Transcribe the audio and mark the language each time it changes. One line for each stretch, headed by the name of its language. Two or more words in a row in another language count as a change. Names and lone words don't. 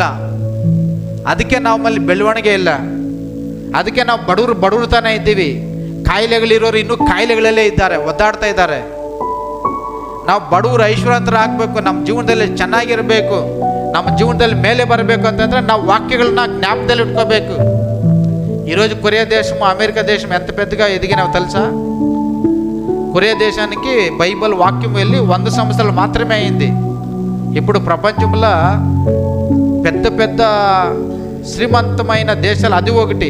Kannada: ಅದಕ್ಕೆ ನಮ್ಮಲ್ಲಿ ಬೆಳವಣಿಗೆ ಇಲ್ಲ. ಅದಕ್ಕೆ ನಾವು ಬಡವರು ತಾನೇ ಇದ್ದೀವಿ. ಕಾಯಿಲೆಗಳಿರೋರು ಇನ್ನೂ ಕಾಯಿಲೆಗಳಲ್ಲೇ ಇದ್ದಾರೆ, ಒದ್ದಾಡ್ತಾ ಇದ್ದಾರೆ. ನಾವು ಬಡವರು ಐಶ್ವರ್ಯವಂತರ ಆಗಬೇಕು, ನಮ್ಮ ಜೀವನದಲ್ಲಿ ಚೆನ್ನಾಗಿರಬೇಕು, ನಮ್ಮ ಜೀವನದಲ್ಲಿ ಮೇಲೆ ಬರಬೇಕು ಅಂತಂದ್ರೆ ನಾವು ವಾಕ್ಯಗಳನ್ನ ಜ್ಞಾಪಕದಲ್ಲಿ ಇಟ್ಕೋಬೇಕು.
Telugu: ఈరోజు కొరియా దేశము అమెరికా దేశం ఎంత పెద్దగా ఎదిగినవి తెలుసా? కొరియా దేశానికి బైబిల్ వాక్యం వెళ్ళి 100 సంవత్సరాలు మాత్రమే అయింది. ఇప్పుడు ప్రపంచంలో పెద్ద పెద్ద శ్రీమంతమైన దేశాలు అది ఒకటి.